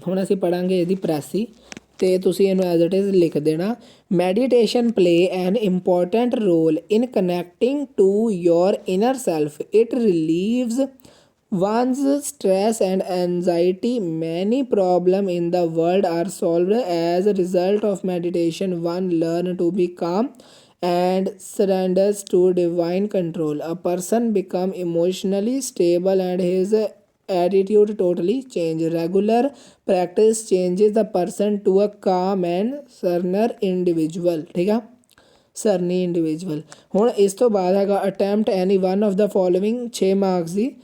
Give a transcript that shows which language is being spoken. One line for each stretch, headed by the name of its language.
Punjabi: ਹੁਣ ਅਸੀਂ ਪੜਾਂਗੇ ਇਹਦੀ ਪ੍ਰੈਸੀ, ਤੇ ਤੁਸੀਂ ਇਹਨੂੰ
English: as it is
Punjabi: ਲਿਖ ਦੇਣਾ।
English: Meditation play an important role in connecting to your inner self, it relieves one's stress and anxiety. Many problems in the world are solved as a result of meditation. One learn to be calm and surrenders to divine control. A person become emotionally stable and his attitude totally change. Regular practice changes the person to a calm and serene individual,
Hindi: ठीक है,
English: ਸਰਨੀ ਇੰਡੀਵਿਜੂਅਲ।
Punjabi: ਹੁਣ ਇਸ ਤੋਂ ਬਾਅਦ ਹੈਗਾ
English: attempt any one of the following,
Punjabi: 6 marks ਦੀ।